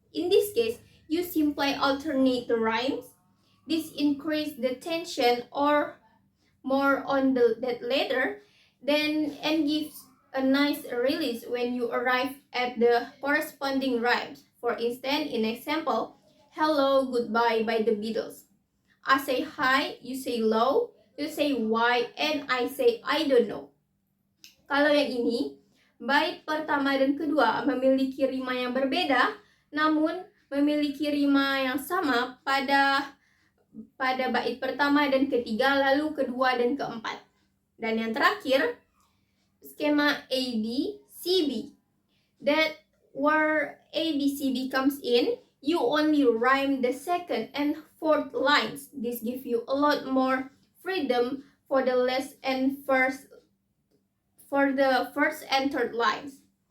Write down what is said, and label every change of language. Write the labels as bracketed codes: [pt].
[en] In this case, you simply alternate the rhymes. This increase the tension or more on that letter, and gives a nice release when you arrive at the corresponding rhymes. For instance, in example, Hello, Goodbye by the Beatles. I say hi, you say low, you say why, and I say I don't know. [id] Kalau yang ini, bait pertama dan kedua memiliki rima yang berbeda, namun memiliki rima yang sama pada bait pertama dan ketiga, lalu kedua dan keempat. Dan yang terakhir, skema ABCB. [en] That where ABCB comes in, you only rhyme the second and fourth lines. This gives you a lot more freedom for the last and first and third lines.